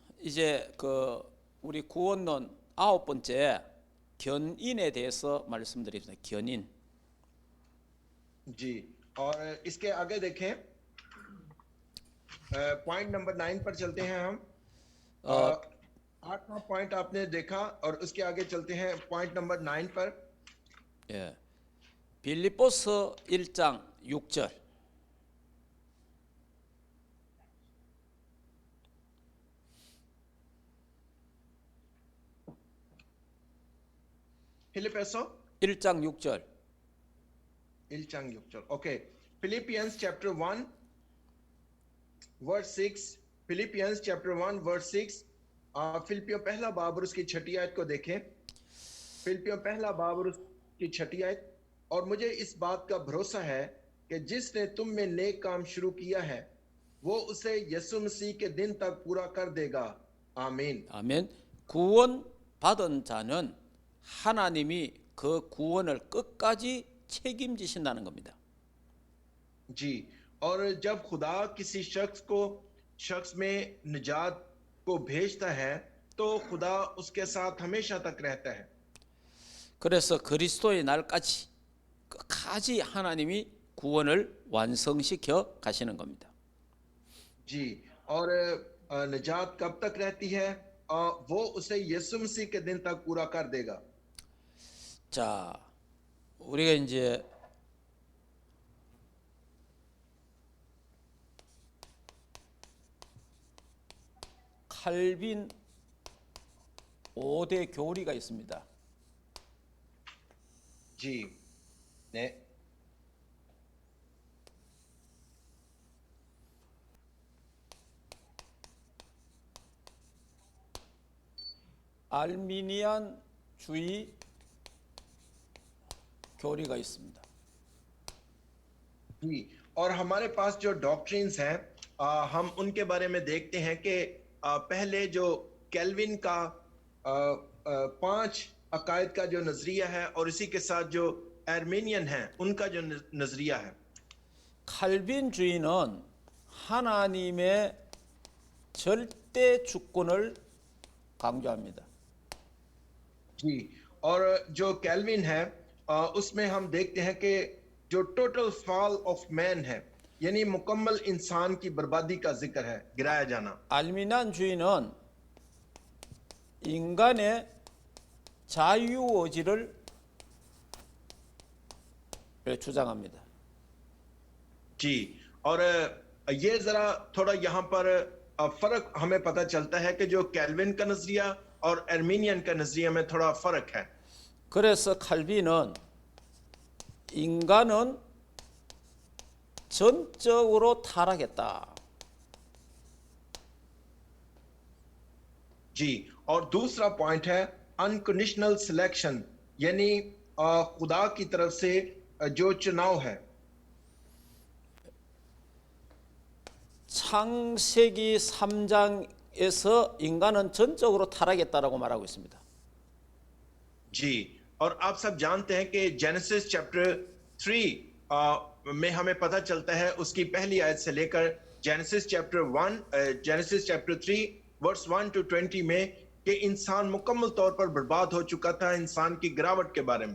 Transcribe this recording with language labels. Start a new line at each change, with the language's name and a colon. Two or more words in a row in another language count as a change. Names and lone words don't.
Korean: 이제 우리 구원론 9번째 견인에 대해서 말씀드리겠습니다. 견인.
Urdu: جی اور اس کے آگے دیکھیں
English: point number
Urdu: 9 پر چلتے ہیں ہم 어, 8واں پوائنٹ آپ نے دیکھا اور اس کے آگے چلتے ہیں
English: point number
Urdu: 9 پر
Korean: 예. 빌립보서 1장 6절.
Urdu: फिलिपियों
Korean: 1장 6절. 1장 6절
English: okay Philippians chapter 1 verse 6 Philippians chapter 1 verse 6
Urdu: فلپیوں پہلا باب اور اس کی چھٹی آیت کو دیکھیں فلپیوں پہلا باب اور اس کی چھٹی آیت اور مجھے اس بات کا بھروسا ہے کہ جس نے تم میں نیک کام شروع کیا ہے وہ اسے یسوع مسیح کے دن تک پورا کر دے گا آمین
Korean: 아멘. 구원 받은 자는 하나님이 그 구원을 끝까지 책임지신다는 겁니다.
Urdu: جی اور جب خدا کسی شخص میں نجات کو بھیجتا ہے تو خدا اس کے ساتھ ہمیشہ تک رہتا ہے
Korean: 그래서 그리스도의 날까지 끝까지 하나님이 구원을 완성시켜 가시는 겁니다.
Urdu: جی اور نجات کب تک رہتی ہے وہ اسے یسوع مسیح کے دن تک پورا کر دے گا
Korean: 자, 우리가 이제 칼빈 5대 교리가 있습니다.
Urdu: جی نے
Korean: 알미니안주의 교리가 있습니다.
Urdu: جی اور ہمارے پاس جو ڈاکٹرنز ہیں ہم ان کے بارے میں دیکھتے ہیں کہ پہلے جو کیلون کا 5 عقائد کا جو نظریہ ہے اور اسی کے ساتھ جو آرمینین ہے ان کا جو نظریہ ہے
Korean: 칼빈주의는 하나님의 절대 주권을 강조합니다.
Urdu: جی اور جو کیلون ہے اس میں ہم دیکھتے ہیں کہ جو
English: total fall of man
Urdu: ہے یعنی مکمل انسان کی بربادی کا ذکر ہے گرایا جانا
Korean: 알미니안주의는 인간의 자유의지를 주장합니다.
Urdu: جی اور یہ ذرا تھوڑا یہاں پر فرق ہمیں پتا چلتا ہے کہ جو کیلون کا نظریہ اور آرمینین کا نظریہ میں تھوڑا فرق ہے
Korean: 그래서 칼빈은 인간은 전적으로 타락했다.
Urdu: جی اور دوسرا پوائنٹ ہے
English: unconditional selection
Urdu: یعنی خدا کی طرف سے جو چناؤ ہے
Korean: 창세기 3장에서 인간은 전적으로 타락했다라고 말하고 있습니다.
Urdu: جی اور آپ سب جانتے ہیں کہ
English: Genesis chapter 3
Urdu: میں ہمیں پتا چلتا ہے اس کی پہلی آیت سے لے کر
English: Genesis chapter 3 verse 1 to 20
Urdu: میں کہ انسان مکمل طور پر برباد ہو چکا تھا انسان کی گراوٹ کے بارے میں